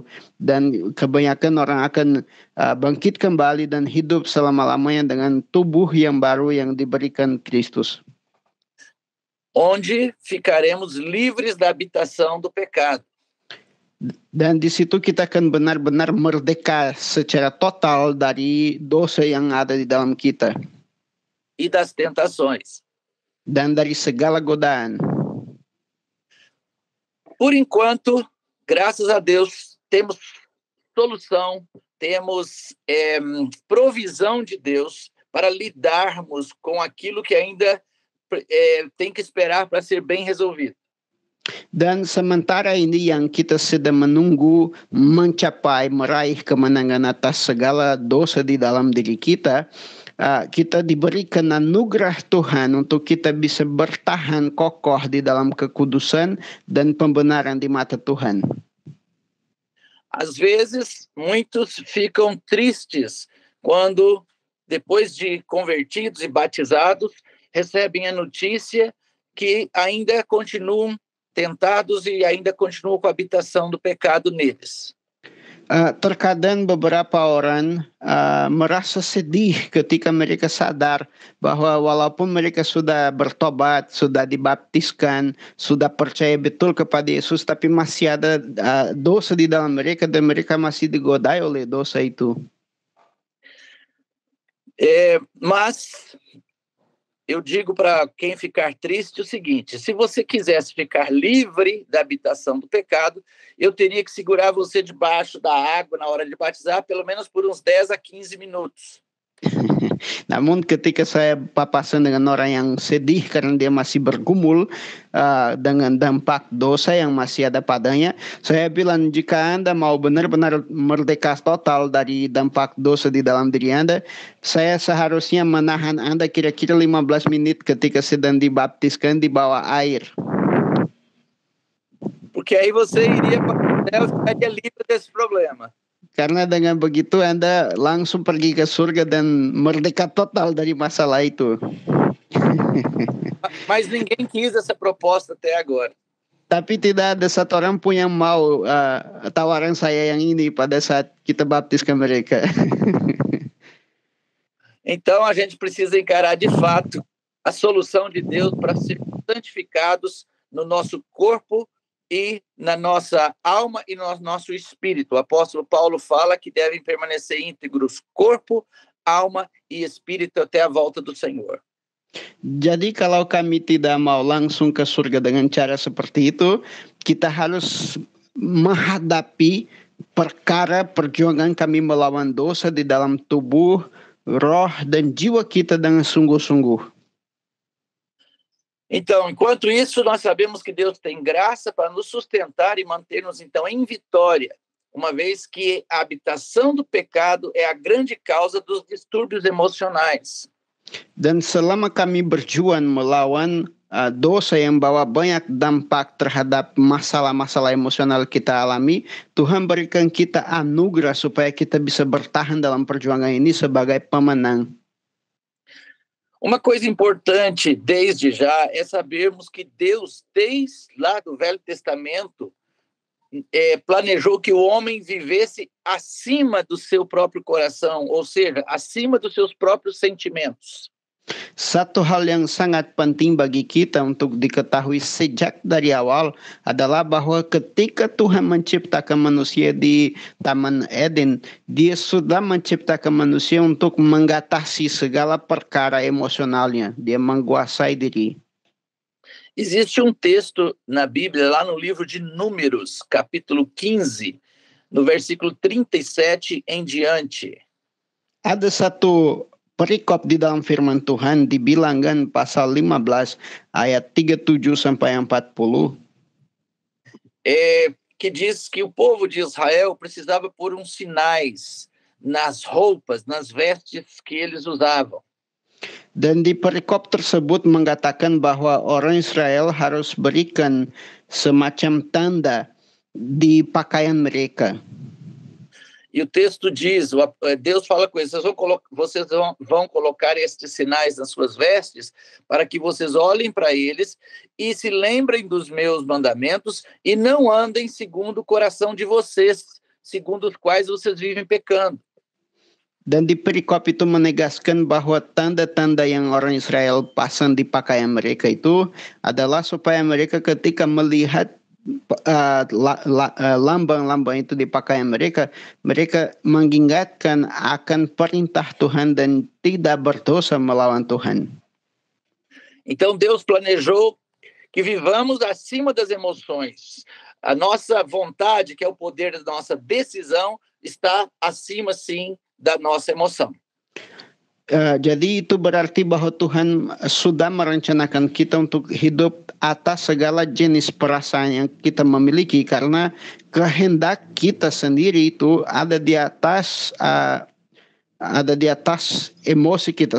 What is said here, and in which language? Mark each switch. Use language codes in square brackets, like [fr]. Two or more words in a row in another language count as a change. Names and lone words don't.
[id] Dan kebanyakan orang akan bangkit kembali dan hidup selama-lamanya dengan tubuh yang baru yang diberikan Kristus. [pt] Onde ficaremos livres da habitação do pecado. [id] Dan di situ kita akan benar-benar merdeka secara total dari dosa yang ada di dalam kita. [pt] E das tentações. [id] Dan dari segala godaan. [pt] Por enquanto, graças a Deus, temos solução, temos provisão de Deus para lidarmos com aquilo que ainda tem que esperar para ser bem resolvido. [id] Dan sementara ini yang kita sedang menunggu mencapai meraih kemenangan atas segala dosa di dalam diri kita, kita diberikan anugerah Tuhan untuk kita bisa bertahan kokoh di dalam kekudusan dan pembenaran di mata Tuhan. [pt] Às vezes, muitos ficam tristes quando, depois de convertidos e batizados, recebem a notícia que ainda continuam tentados e ainda continuam com a habitação do pecado neles. [id] Terkadang beberapa orang merasa sedih ketika mereka sadar bahwa walaupun mereka sudah bertobat, sudah dibaptiskan, sudah percaya betul kepada Yesus, tapi masih ada dosa di dalam mereka dan mereka masih digodai oleh dosa itu. [pt] Mas eu digo para quem ficar triste o seguinte: se você quisesse ficar livre da habitação do pecado, eu teria que segurar você debaixo da água na hora de batizar, pelo menos por uns 10 a 15 minutos. [id] Namun ketika saya papasan dengan orang yang sedih karena dia masih bergumul dengan dampak dosa yang masih ada padanya, saya bilang jika Anda mau benar-benar merdeka total dari dampak dosa di dalam diri Anda, saya seharusnya menahan Anda kira-kira 15 menit ketika sedang dibaptiskan di bawah air. [pt] Porque aí você iria para o céu e ficaria livre desse problema. [id] Karena dengan begitu Anda langsung pergi ke surga dan merdeka total dari masalah itu. [pt] Mas ninguém quis essa proposta até agora. [id] Tapi tidak ada satu orang pun yang mau tawaran saya yang ini pada saat kita baptiskan mereka. [pt] Então a gente precisa encarar de fato a solução de Deus para ser santificados no nosso corpo e na nossa alma e no nosso espírito. O apóstolo Paulo fala que devem permanecer íntegros corpo, alma e espírito até a volta do Senhor. [id] Jadi kalau kami tidak mau langsung ke surga dengan cara seperti itu, kita harus menghadapi perjuangan kami melawan dosa di dalam tubuh, roh dan jiwa kita dengan sungguh-sungguh. [pt] Então, enquanto isso, nós sabemos que Deus tem graça para nos sustentar e manter-nos, então, em vitória, uma vez que a habitação do pecado é a grande causa dos distúrbios emocionais. [id] Dan selama kami berjuang melawan dosa yang bawa banyak dampak terhadap masalah-masalah emosional kita alami, Tuhan berikan kita anugerah supaya kita bisa bertahan dalam perjuangan ini sebagai pemenang. [pt] Uma coisa importante desde já é sabermos que Deus, desde lá do Velho Testamento, planejou que o homem vivesse acima do seu próprio coração, ou seja, acima dos seus próprios sentimentos. [id] Satu hal yang sangat penting bagi kita untuk diketahui sejak dari awal adalah bahwa ketika Tuhan menciptakan manusia di Taman Eden, Dia sudah menciptakan manusia untuk mengatasi segala perkara emosionalnya. Dia menguasai diri. [pt] Existe texto na Bíblia, lá no livro de Números, capítulo 15, no versículo 37 em diante. [id] Ada satu perikop di dalam firman Tuhan di Bilangan pasal 15 ayat 37 sampai 40. [pt] Que diz que o povo de Israel precisava pôr uns sinais nas roupas, nas vestes que eles usavam. [id] Dan di perikop tersebut mengatakan bahwa orang Israel harus berikan semacam tanda di pakaian mereka. [pt] E o texto diz, Deus fala com eles, vocês vão colocar estes sinais nas suas vestes para que vocês olhem para eles e se lembrem dos meus mandamentos e não andem segundo o coração de vocês, segundo os quais vocês vivem pecando. [id] Dan di perikop itu menegaskan bahwa tanda-tanda yang orang Israel pasang di pakaian mereka itu adalah supaya mereka ketika melihat lambang-lambang itu di pakaian mereka, mereka mengingatkan akan perintah Tuhan dan tidak berdosa melawan Tuhan. [pt] Então Deus planejou que vivamos acima das emoções. A nossa vontade, que é o poder da nossa decisão, está acima, sim, da nossa emoção. [id] Jadi itu berarti bahwa Tuhan sudah merencanakan kita untuk hidup atas segala jenis perasaan yang kita miliki karena kehendak kita sendiri itu ada di atas emosi kita.